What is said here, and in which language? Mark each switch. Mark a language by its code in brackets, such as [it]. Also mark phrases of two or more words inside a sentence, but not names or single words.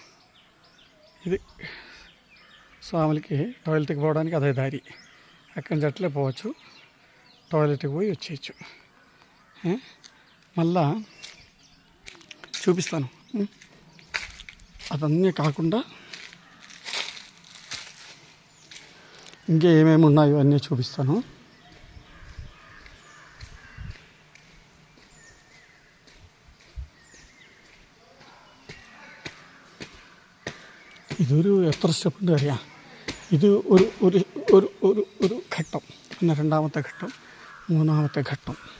[te] ఇది స్వాములకి టాయిలెట్కి పోవడానికి అదే దారి, అక్కడి నుంచి అట్లే పోవచ్చు, టాయిలెట్కి పోయి వచ్చేయచ్చు. మళ్ళా చూపిస్తాను. అదన్నీ కాకుండా ఇంకా ఏమేమి ఉన్నాయో అన్నీ చూపిస్తాను. [ml] ഇതൊരു എത്ര സ്റ്റെപ്പുണ്ട് അറിയാം. ഇത് ഒരു ഒരു ഒരു ഒരു ഒരു ഘട്ടം, പിന്നെ രണ്ടാമത്തെ ഘട്ടം, മൂന്നാമത്തെ ഘട്ടം.